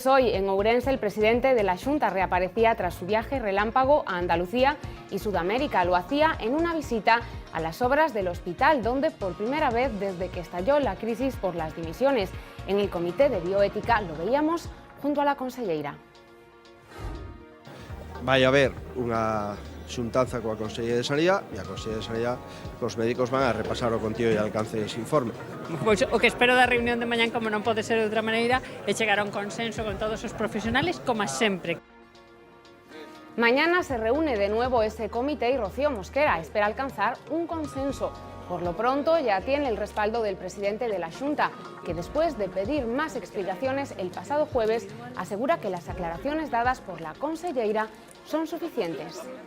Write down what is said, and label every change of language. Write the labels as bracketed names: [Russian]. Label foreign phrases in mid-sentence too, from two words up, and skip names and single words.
[Spanish] Hoy en Ourense el presidente de la Xunta reaparecía tras su viaje relámpago a Andalucía y Sudamérica. Lo hacía en una visita a las obras del hospital, donde por primera vez desde que estalló la crisis por las dimisiones en el Comité de Bioética lo veíamos junto a la conselleira. [Galician] Vai haber unha xuntanza coa Consellería de Sanidade e a Consellería de Sanidade cos médicos van a repasar o contido e alcance dese informe. Pois o que espero da reunión de mañán, como non pode ser de outra maneira, é chegar a un consenso con todos os profesionales, como sempre. [Spanish] Mañana se reúne de nuevo ese comité y Rocío Mosquera espera alcanzar un consenso. Por lo pronto ya tiene el respaldo del presidente de la Xunta, que después de pedir más explicaciones el pasado jueves, asegura que las aclaraciones dadas por la conselleira son suficientes.